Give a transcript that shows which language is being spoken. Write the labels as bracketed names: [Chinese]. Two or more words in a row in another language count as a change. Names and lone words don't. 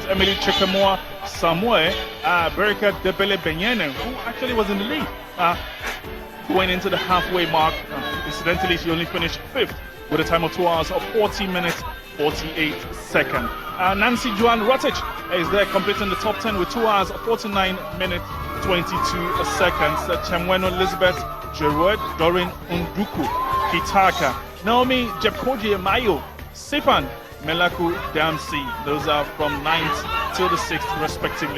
[English] Emily Chikamoa Samuel, Berika Debele Benyene, who actually was in the lead, going into the halfway mark. Incidentally, she only finished fifth with a time of 2 hours 40 minutes 48 seconds. Nancy Joan Rotich is there completing the top 10 with 2 hours 49 minutes 22 seconds. Chemweno Elizabeth Jeroed, Dorin Unduku Kitaka, Naomi Jepkoji Mayo, Sifan Melaku Damsi. Those are from 9th till the 6th respectively.